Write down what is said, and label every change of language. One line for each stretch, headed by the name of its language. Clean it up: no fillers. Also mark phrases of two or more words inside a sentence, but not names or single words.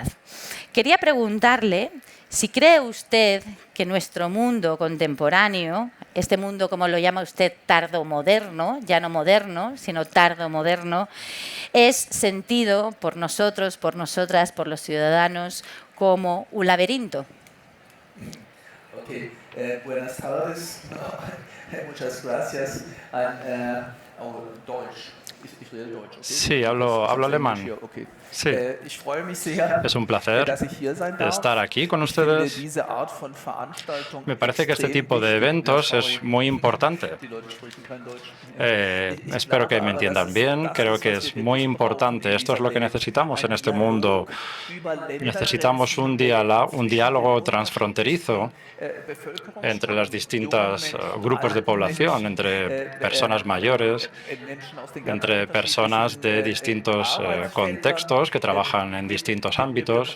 Spanish: Quería preguntarle si cree usted que nuestro mundo contemporáneo, este mundo como lo llama usted tardomoderno, ya no moderno, sino tardomoderno, es sentido por nosotros, por nosotras, por los ciudadanos como un laberinto. Okay, buenas tardes. Muchas gracias.
German: Deutsch. Ich rede Deutsch. Okay?
Spanish: Sí, hablo alemán. Okay. Sí.
German: Ich freue mich sehr,
Spanish: Es un placer
German: dass ich hier sein darf.
Spanish: estar aquí con
German: Ich finde
Spanish: ustedes.
German: diese Art von Veranstaltung
Spanish: Me parece que este
German: extrem
Spanish: tipo de
German: wichtig.
Spanish: eventos
German: Ja,
Spanish: es sorry. muy importante.
German: Die Leute sprechen kein Deutsch.
Spanish: Espero que me entiendan bien. Creo que es muy importante. Esto es lo que necesitamos en este mundo. Necesitamos un diálogo transfronterizo entre los distintos grupos de población, entre personas mayores, entre personas de distintos contextos que trabajan en distintos ámbitos.